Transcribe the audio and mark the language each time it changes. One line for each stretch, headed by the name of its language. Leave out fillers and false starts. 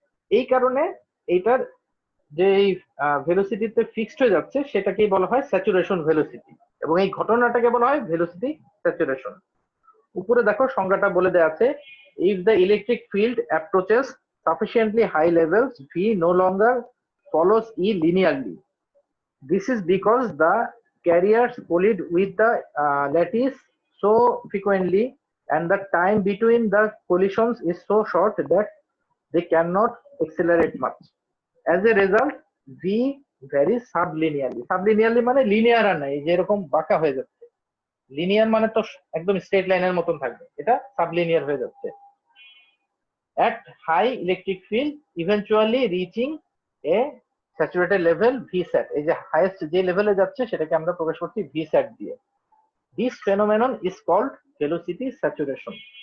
Bangla: এই কারণে এইটার যে ভেলোসিটিতে ফিক্সড হয়ে যাচ্ছে সেটাকেই বলা হয় স্যাচুরেশন ভেলোসিটি, এবং এই ঘটনাটাকে বলা হয় ভেলোসিটি স্যাচুরেশন। উপরে দেখো সংজ্ঞাটা বলে দেওয়া আছে,
English: If the electric field approaches sufficiently high levels, V no longer follows E linearly. This is because the carriers collide with the lattice so frequently, and the time between the collisions is so short that they cannot accelerate much. As a result, V varies sublinearly.
Bangla: Sublinearly মানে linear আর নাই, যেরকম বাঁকা হয়ে যাচ্ছে। Linear মানে তো একদম straight লাইনের মতন থাকবে, এটা সাবলিনিয়ার হয়ে যাচ্ছে।
English: At high electric field, eventually reaching a saturated level VSAT.
Bangla: এই যে হাইয়েস্ট যে লেভেলে যাচ্ছে সেটাকে আমরা প্রকাশ করছি VSAT দিয়ে।
English: This phenomenon is called velocity saturation.